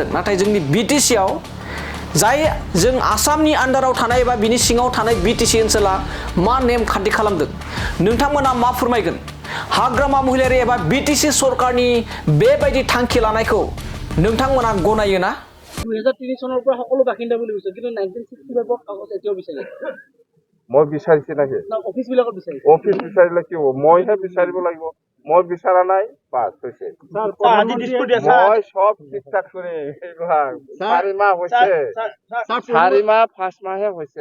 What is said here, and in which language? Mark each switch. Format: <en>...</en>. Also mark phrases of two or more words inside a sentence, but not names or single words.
<brx>नाथाय जोंनि BTCआव जाय जों आसामनि आन्दाराव थानाय एबा बिनि सिङाव थानाय BTC ओनसोला मा नेमखान्थि खालामदों, नोंथांमोना मा फोरमायगोन? हाग्रामा महिलारि एबा BTC सरकारनि बेबायदि थांखि लानायखौ नोंथांमोना गनायो ना?</brx> <as>2003 চনৰ পৰা সকলো বাসিন্দা বুলি কৈছে, কিন্তু 1965 কাগজ এতিয়াও বিচাৰে। মই বিচাৰিছে নাকি? অফিচ বিলাকত বিচাৰিছে। অফিচ বিচাৰিলে কি হ'ব? মইহে বিচাৰিব লাগিব। মই বিচৰা নাই, বাছ হৈছে। মই সব ঠিকঠাক কৰি এইবিলাক 4 মাহ হৈছে, 4 মাহ 5 মাহে হৈছে।</as>